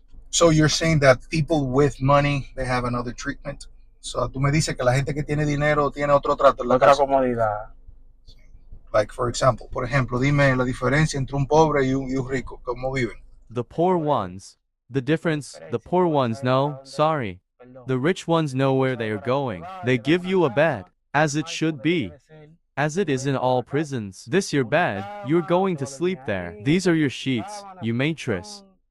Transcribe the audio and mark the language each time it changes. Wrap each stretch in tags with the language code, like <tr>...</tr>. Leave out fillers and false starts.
<en>So you're saying that people with money, they have another treatment?</en> <es>So tú me dices que la gente que tiene dinero tiene otro trato en la Otra cárcel. comodidad.</es> <en>Like, for example,</en> <es>por ejemplo, dime la diferencia entre un pobre y un rico. ¿Cómo viven?</es> <en>The poor ones. The difference, the poor ones know, sorry. The rich ones know where they are going. They give you a bed, as it should be. As it is in all prisons. This your bed, you're going to sleep there. These are your sheets, you mattress.</en>